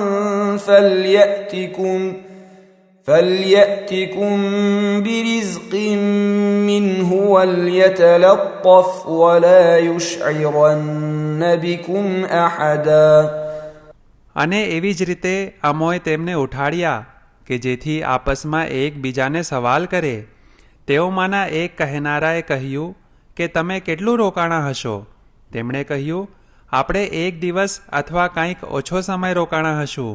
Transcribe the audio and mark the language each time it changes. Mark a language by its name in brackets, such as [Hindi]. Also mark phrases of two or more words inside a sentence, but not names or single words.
[Arabic] فَلْيَأْتِكُمْ بِرِزْقٍ مِّنْهُ وَلْيَتَلَطَّفْ وَلَا يُشْعِرَنَّ بِكُمْ أَحَدًا. [Gujarati] અને એવી જ રીતે અમોએ તેમને ઉઠાડ્યા કે જેથી આપસમાં એકબીજાને સવાલ કરે. તેઓમાંના એક કહેનારાએ કહ્યું કે તમે કેટલું રોકાણા હશો? તેમણે કહ્યું, આપણે એક દિવસ અથવા કંઈક ઓછો સમય રોકાણા હશું.